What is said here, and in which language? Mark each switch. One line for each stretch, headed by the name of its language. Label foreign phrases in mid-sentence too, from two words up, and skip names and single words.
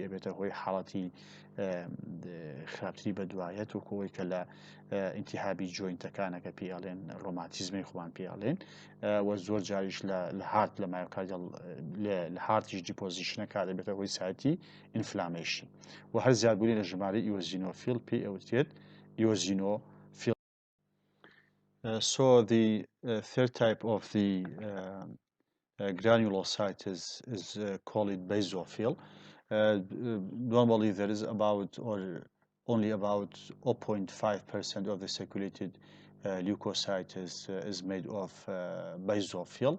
Central Kurdish: ئەبێتە هۆی حاڵەتی خراپتری بەدوایەت، وەکەوەی کە لە ئینتیهابی جوینتەکانەکە پێڵێن، ڕۆماتیزمی خۆمان پێڵێن، و زۆر جاریش لە هارت لە مایۆکاردیال لە هارتیش دیپۆزیشنەکە دەبێتە هۆی
English: site inflammation.
Central Kurdish: و هەر زیادبوونی لە ژمارەی ئیۆزینۆفیل پێ ئەوترێت Eosinophil.
English: So the third type of the granulocyte is called basophil. Normally there is only about 0.5% of the circulated leukocyte is made of basophil.